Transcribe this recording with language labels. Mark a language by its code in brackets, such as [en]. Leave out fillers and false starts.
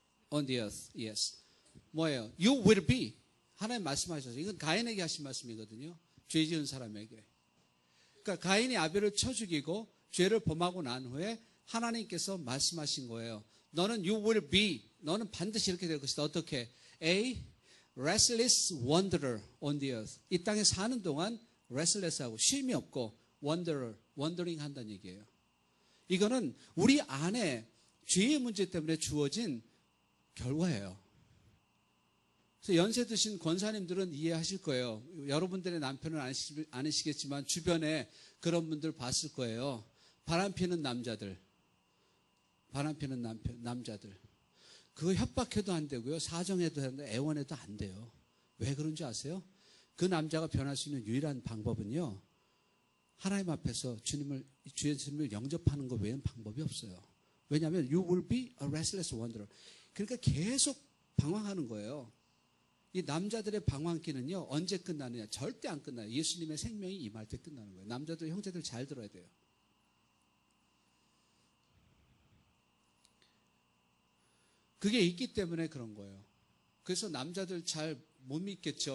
[en] On the earth. Yes. [ko] 뭐예요? [en] You will be. [ko] 하나님 말씀하셨어요. 이건 가인에게 하신 말씀이거든요. 죄 지은 사람에게. 그러니까 가인이 아벨을 쳐 죽이고 죄를 범하고 난 후에 하나님께서 말씀하신 거예요. 너는 [en] you will be, [ko] 너는 반드시 이렇게 될 것이다. [en] 어떻게? A restless wanderer on the earth. [ko] 이 땅에 사는 동안 restless하고 쉼이 없고 wanderer, wandering 한다는 얘기예요. 이거는 우리 안에 죄의 문제 때문에 주어진 결과예요. 그래서 연세 드신 권사님들은 이해하실 거예요. 여러분들의 남편은 아니시겠지만 주변에 그런 분들 봤을 거예요. 바람피는 남자들. 바람피는 남자들. 그거 협박해도 안 되고요. 사정해도 안 돼요. 애원해도 안 돼요. 왜 그런지 아세요? 그 남자가 변할 수 있는 유일한 방법은요. 하나님 앞에서 주 예수님을 영접하는 것 외에는 방법이 없어요. 왜냐하면 [en] you will be a restless wanderer. [ko] 그러니까 계속 방황하는 거예요. 이 남자들의 방황기는요. 언제 끝나느냐? 절대 안 끝나요. 예수님의 생명이 임할 때 끝나는 거예요. 남자들, 형제들 잘 들어야 돼요. 그게 있기 때문에 그런 거예요. 그래서 남자들 잘 못 믿겠죠.